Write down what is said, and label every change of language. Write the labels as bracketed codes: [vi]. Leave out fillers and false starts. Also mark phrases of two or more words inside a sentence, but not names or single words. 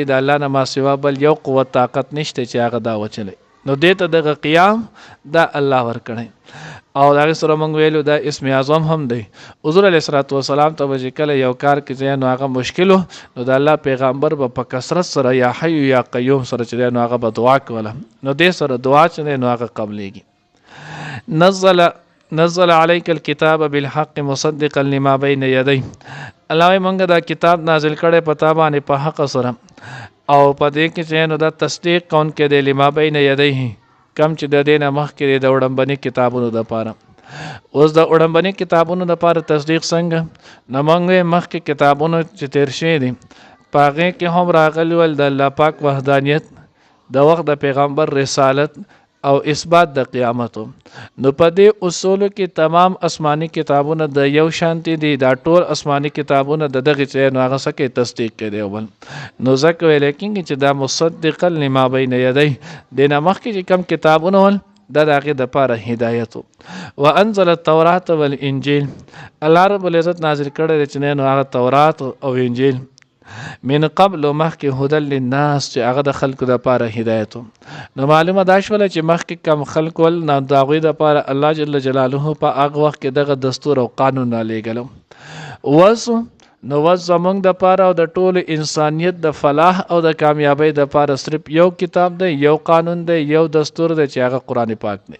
[ps] د الله نه ما سوا بل یو قوت طاقت نشته چې هغه دا وچلی نو دې ته دغه قیام دا الله ورکړی او د هغې سره مونږ ویلو دا اسم اعظم هم دی. حضور [ar] علیه الصلاة والسلام [ps] ته به چې کله یو کار کې ځای نو هغه مشکل و نو د الله پیغمبر به په کثرت سره [ar] یا حی یا قیوم [ps] سره چې دی نو هغه به دعا کوله نو دې سره دعا چې دی نو هغه قبلیږي. [ar] نزل علیک الکتاب بالحق مصدقا لما بین یدی. [ps] الله وایي مونږ دا کتاب نازل کړی په تا باندې په حق سره او په دې کې چې نو دا تصدیق کوونکی دی [ar] لما بین یدیه [ps] کم چې د دې نه مخکې د وړاندبني کتابونو دپاره. اوس د وړاندبني کتابونو دپاره تصدیق څنګه نو مونږ مخکې کتابونو چې تیر شوي دي په هغې کې هم راغلي ول د الله پاک وحدانیت د وخت د پیغمبر رسالت او اثبات د قیامتو. نو په دې اصولو کې تمام آسماني کتابونه د یو شانتي دي. دا ټول آسماني کتابونه د دغې ځای نو هغه څه کې تصدیق کوي اول نو ځکه ویلی کېږي چې دا [ar] مصدقا لما بین یدی [ps] دې نه مخکې چې کوم کتابونه ول دا د هغې دپاره هدایت و. [ar] وانزل التورات والانجیل. الله رب العزت [ps] نازل کړی دی چې نو هغه تورات او انجیل [ar] من قبل [ps] مخکې [ar] هدى للناس [ps] چې هغه د خلکو دپاره هدایت و. نو معلومه دا شوله چې مخکې کم خلک ول نو د هغوی دپاره الله [ar] جل جلاله [ps] په هغه وخت کې دغه دستور او قانون رالیږلو. وس نو وس زمونږ دپاره او د ټولو انسانیت د فلاح او د کامیابۍ دپاره صرف یو کتاب دی یو قانون دی یو دستور دی چې هغه قرآن پاک دی.